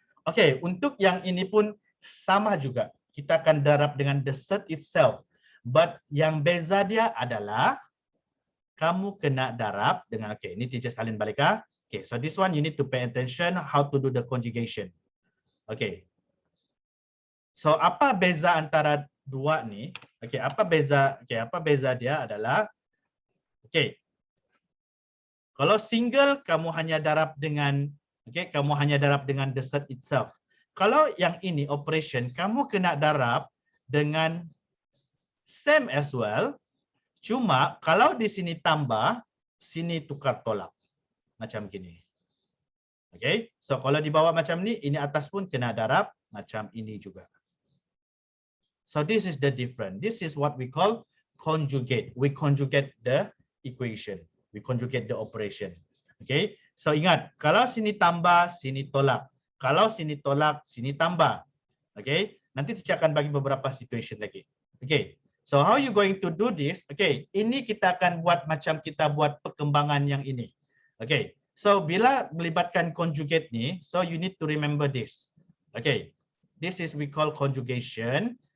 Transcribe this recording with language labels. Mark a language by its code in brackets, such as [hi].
[ms] Okay, untuk yang ini pun sama juga. Kita akan darab dengan [en] the set itself. [ms] But yang beza dia adalah kamu kena darab dengan, okay, ini teacher salin balik . [en] Okay, so this one you need to pay attention how to do the conjugation. [ms] Okay. So apa beza antara dua ni? Okay, apa beza dia adalah, okay, kalau single kamu hanya darab dengan, okay, kamu hanya darab dengan [en] the set itself. [ms] Kalau yang ini operation, kamu kena darab dengan [en] same as well. [ms] Cuma kalau di sini tambah, sini tukar tolak. Macam gini. Okay, so kalau di bawah macam ni, ini atas pun kena darab macam ini juga. [en] So this is the difference. This is what we call conjugate. We conjugate the equation. We conjugate the operation. [ms] Okay, so ingat, kalau sini tambah, sini tolak. Kalau sini tolak, sini tambah. Okay, nanti saya akan bagi beberapa situation lagi. [en] Okay, so how you going to do this? [ms] Okay, ini kita akan buat macam kita buat perkembangan yang ini. [en] Okay, so [ms] bila melibatkan [en] conjugate ni, so you need to remember this. Okay, this is we call conjugation.